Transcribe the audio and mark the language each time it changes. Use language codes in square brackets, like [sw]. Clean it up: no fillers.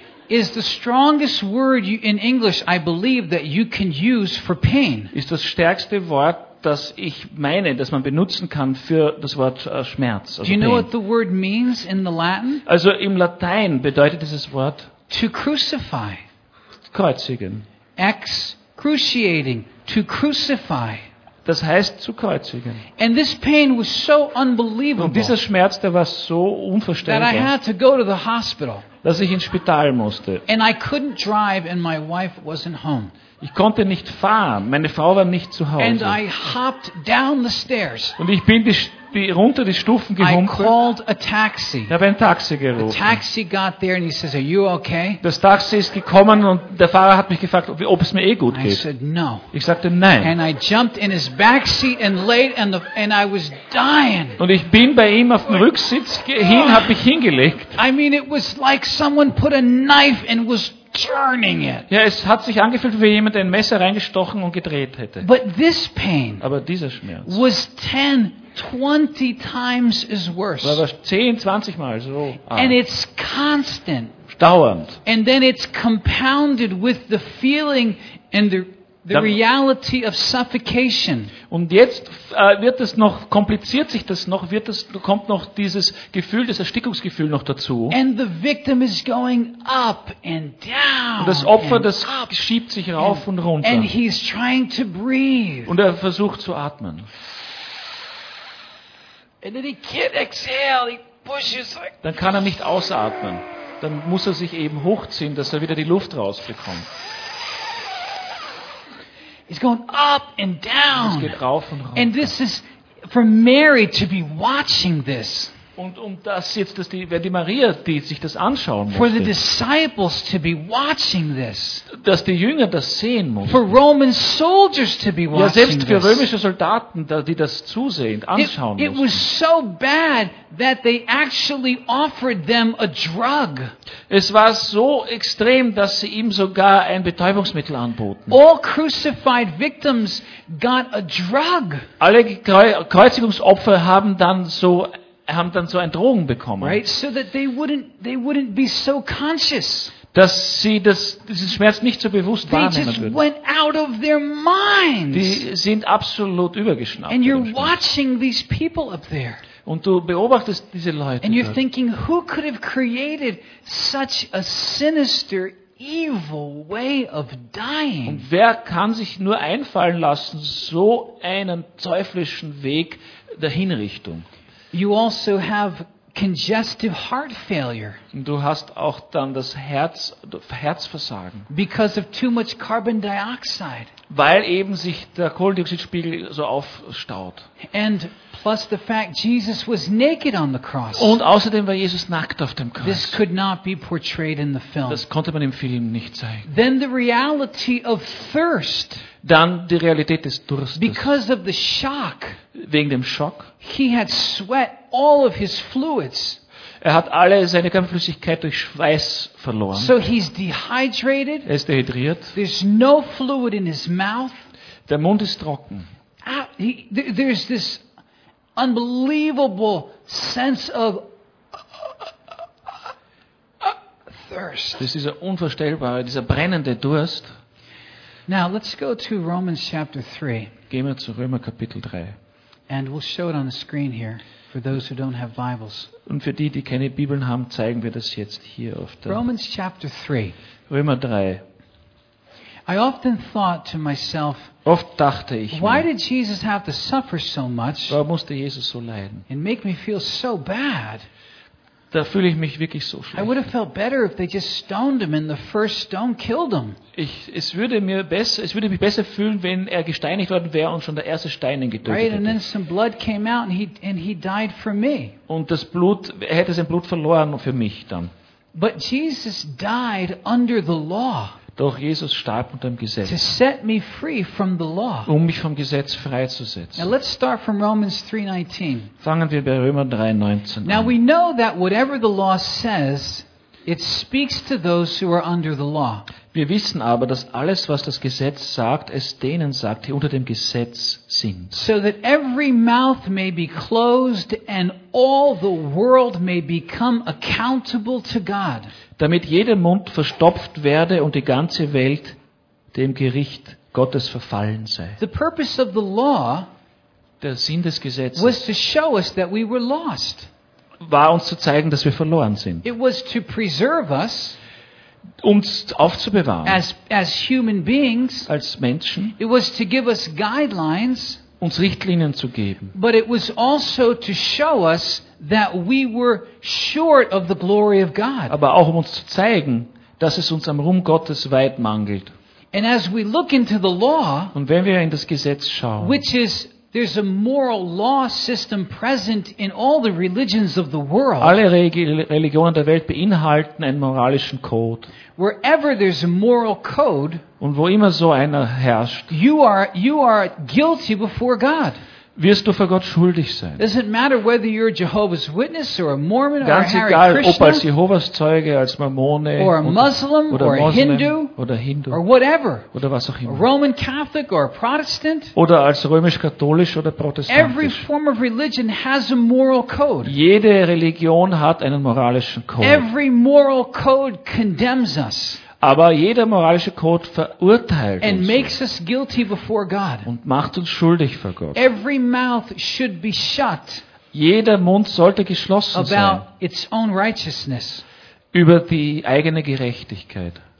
[en] Is the strongest word in English, I believe, that you can use for pain. [de] Ist das stärkste Wort, das ich meine, dass man benutzen kann für das Wort Schmerz. Also [en] do you know what the word means in the Latin? [de] Also im Latein bedeutet dieses Wort [en] to crucify. [de] Kreuzigen. [en] Excruciating. To crucify. [de] Das heißt zu kreuzigen. [en] And this pain was so unbelievable. [de] Und dieser Schmerz, der war so unvorstellbar. [en] That I had to go to the hospital. [de] Dass ich ins Spital musste. [en] And I couldn't drive and my wife wasn't home. [de] Ich konnte nicht fahren, meine Frau war nicht zu Hause. [en] And I hopped down the stairs. [de] Und ich bin die Stufen gehumpelt. [en] I called a taxi. [de] Ich habe ein Taxi gerufen. [en] The taxi got there and he says, "Are you okay?" [de] Das Taxi ist gekommen und der Fahrer hat mich gefragt, ob es mir eh gut geht. [en] I said, "No." [de] Ich sagte nein. [en] And I jumped in his back seat and laid and I was dying. [de] Und ich bin bei ihm auf dem Rücksitz habe mich hingelegt. [en] I mean, it was like someone put a knife and was turning it. [de] Ja, es hat sich angefühlt, wie jemand ein Messer reingestochen und gedreht hätte. [en] But this pain, [de] aber dieser Schmerz, [en] was 10-20 times as worse. [de] War 10-20 mal so. [en] And it's constant. [de] Dauernd. [en] And then it's compounded with the feeling and the reality of suffocation. [de] Und jetzt kommt noch dieses Gefühl, das Erstickungsgefühl noch dazu. [en] And the victim is going up and down. [de] Und das Opfer, das schiebt sich rauf und runter. [en] And he's trying to breathe. [de] Und er versucht zu atmen. [en] And then he can't exhale. He pushes like. [de] Dann kann er nicht ausatmen. Dann muss er sich eben hochziehen, dass er wieder die Luft rausbekommt. [en] He's going up and down. [de] Es geht rauf und runter. [en] And this is for Mary to be watching this. [de] Und wenn die Maria, die sich das anschauen musste. [en] For the disciples to be watching this. [de] Dass die Jünger das sehen mussten. [en] For Roman soldiers to be watching this. [de] Ja, selbst für römische Soldaten, die das zusehen, anschauen mussten. [en] It was so bad that they actually offered them a drug. [de] Es war so extrem, dass sie ihm sogar ein Betäubungsmittel anboten. [en] All crucified victims got a drug. [de] Alle Kreuzigungsopfer haben dann so ein Drogen bekommen. [en] Right? So that they wouldn't be so conscious. [de] Dass sie diesen Schmerz nicht so bewusst wahrnehmen würden. [en] They just went out of their minds. [de] Die sind absolut übergeschnappt. [en] And you're watching these people up there. [de] Und du beobachtest diese Leute. [en] And you're thinking, who could have created such a sinister evil way of dying? [de] Und wer kann sich nur einfallen lassen, so einen teuflischen Weg der Hinrichtung? [en] You also have congestive heart failure. [de] Du hast auch dann das Herzversagen. [en] Because of too much carbon dioxide. [de] Weil eben sich der Kohlendioxidspiegel so aufstaut. [en] And plus the fact Jesus was naked on the cross. [de] Und außerdem war Jesus nackt auf dem Kreuz. [en] This could not be portrayed in the film. [de] Das konnte man im Film nicht zeigen. [en] Then the reality of thirst. [de] Dann die Realität des Durstes. [en] Because of the shock. [de] Wegen dem Schock. [en] He had sweat all of his fluids. [de] Er hat alle seine Körperflüssigkeit durch Schweiß verloren. [en] So he's dehydrated. [de] Er ist dehydriert. [en] There's no fluid in his mouth. [de] Der Mund ist trocken. [en] There's this unbelievable sense of thirst. [de] Das ist dieser unvorstellbare, dieser brennende Durst. [en] Now let's go to Romans chapter 3. [de] Gehen wir zu Römer Kapitel 3. [en] And we'll show it on the screen here for those who don't have Bibles. [de] Und für die keine Bibeln haben, zeigen wir das jetzt hier auf der [en] Romans chapter 3. [de] Römer 3. [en] I often thought to myself, [de] oft dachte ich mir, [en] why did Jesus have to suffer so much? [de] Warum musste Jesus so leiden? [en] And make me feel so bad. [de] da fühle ich mich wirklich so schlecht. [en] I would have felt better if they just stoned him and the first stone killed him. [de] Es würde mich besser fühlen, wenn er gesteinigt worden wäre und schon der erste Stein ihn getötet hätte. [en] And then some blood came out and he died for me. [de] Und das Blut, er hätte sein Blut verloren für mich dann. [en] But Jesus died under the law. [de] Doch Jesus starb unter dem Gesetz. [en] To set me free from the law. [de] Um mich vom Gesetz freizusetzen. [en] Now let's start from Romans 3:19. [de] Fangen wir bei Römer 3:19 an. [en] Now we know that whatever the law says, it speaks to those who are under the law. [de] Wir wissen aber, dass alles, was das Gesetz sagt, es denen sagt, die unter dem Gesetz sind. [en] So that every mouth may be closed and all the world may become accountable to God. [de] Damit jeder Mund verstopft werde und die ganze Welt dem Gericht Gottes verfallen sei. [en] The purpose of the law, [de] der Sinn des Gesetzes, [en] was to show us that we were lost. [de] War uns zu zeigen, dass wir verloren sind. [en] It was to preserve us, [de] uns aufzubewahren. [en] As human beings, [de] als Menschen. [en] It was to give us guidelines, [de] uns Richtlinien zu geben. [en] But it was also to show us that we were short of the glory of God. [de] Aber auch um uns zu zeigen, dass es uns am Ruhm Gottes weit mangelt. [en] And as we look into the law, [de] und wenn wir in das Gesetz schauen, [en] which is there's a moral law system present in all the religions of the world. [de] Alle Religionen der Welt beinhalten einen moralischen Code. [en] Wherever there's a moral code, [de] und wo immer so einer herrscht, [en] you are guilty before God. [de] Wirst du vor Gott schuldig sein. [en] It doesn't matter whether you're a Jehovah's Witness or a Mormon or a Hare Krishna. [de] Ganz egal, ob als Jehovas Zeuge, als Mormone [en] or a Muslim [de] oder Moslem, oder Hindu [en] or whatever. [de] Oder was auch immer. [en] A Roman Catholic or a Protestant. [de] Oder als römisch-katholisch oder protestantisch. [en] Every form of religion has a moral code. [de] Jede Religion hat einen moralischen Code. [en] Every moral code condemns us. [de] Aber jeder moralische Code verurteilt [en] and [de] uns [en] makes us guilty before God. [de] Und macht uns schuldig vor Gott. [en] Every mouth should be shut. [de] Jeder Mund sollte geschlossen [en] about [de] sein. [en] About its own righteousness. [de] Über die eigene Gerechtigkeit.